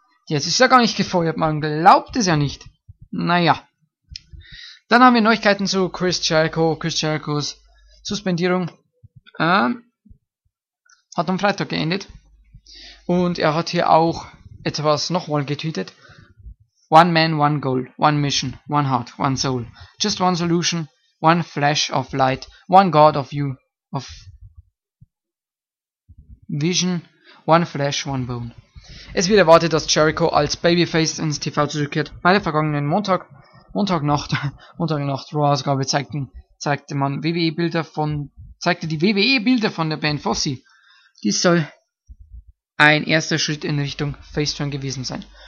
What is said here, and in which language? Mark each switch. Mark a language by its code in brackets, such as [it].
[de] Jetzt ist er gar nicht gefeuert, man glaubt es ja nicht. Naja. Dann haben wir Neuigkeiten zu Chris Jerichos Suspendierung. Hat am Freitag geendet. Und er hat hier auch etwas nochmal getweetet. [en] One man, one goal, one mission, one heart, one soul. Just one solution, one flash of light, one god of you, of vision, one flesh, one bone. [de] Es wird erwartet, dass Jericho als Babyface ins TV zurückkehrt. Bei der vergangenen Montagnacht Raw-Ausgabe zeigte die WWE Bilder von der Band Fosse. Dies soll ein erster Schritt in Richtung Faceturn gewesen sein.